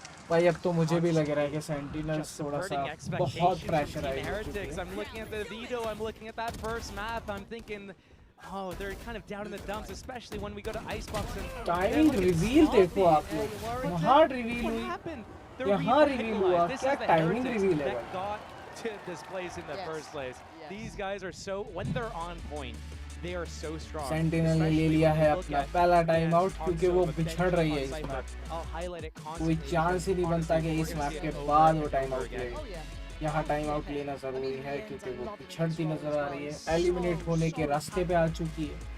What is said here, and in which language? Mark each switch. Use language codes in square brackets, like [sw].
[hi] भाई अब तो मुझे भी लग रहा है कि सेंटिनल्स थोड़ा सा बहुत प्रेशर है. [en] Heretics, I'm looking at the veto, I'm looking at that first map, I'm thinking, oh, they're kind of down in the dumps, especially when we go to Icebox and [hi] timing reveal देखो आप लोग. यहाँ reveal हुई, यहाँ reveal हुआ. क्या timing reveal है भाई. [en] got to this place in the first place. These guys are so, when they're on point, they are so strong. [hi] Sentinel ने ले लिया है अपना पहला टाइम आउट क्योंकि वो बिछड़ रही है इस मैप. कोई चांस ही नहीं बनता कि इस मैप के बाद वो टाइम आउट ले. यहाँ टाइम आउट लेना जरूरी है क्योंकि वो पिछड़ती नजर आ रही है. एलिमिनेट होने के रास्ते पे आ चुकी है.